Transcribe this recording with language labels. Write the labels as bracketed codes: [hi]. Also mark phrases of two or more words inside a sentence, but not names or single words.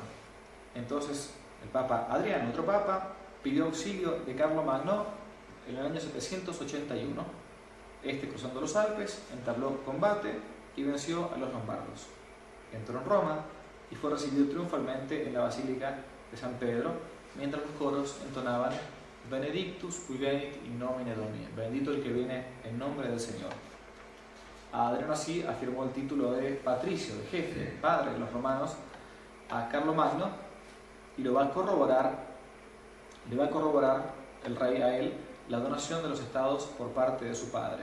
[es] Entonces, el Papa Adriano, otro papa, pidió auxilio de Carlomagno en el año 781. Este, cruzando los Alpes, entabló combate y venció a los lombardos. Entró en Roma y fue recibido triunfalmente en la Basílica de San Pedro, mientras los coros entonaban [la] Benedictus qui venit in nomine Domini, [es] bendito el que viene en nombre del Señor. Adriano así afirmó el título de patricio, de jefe, padre de los romanos, a Carlomagno, y le va a corroborar el rey a él la donación de los estados por parte de su padre.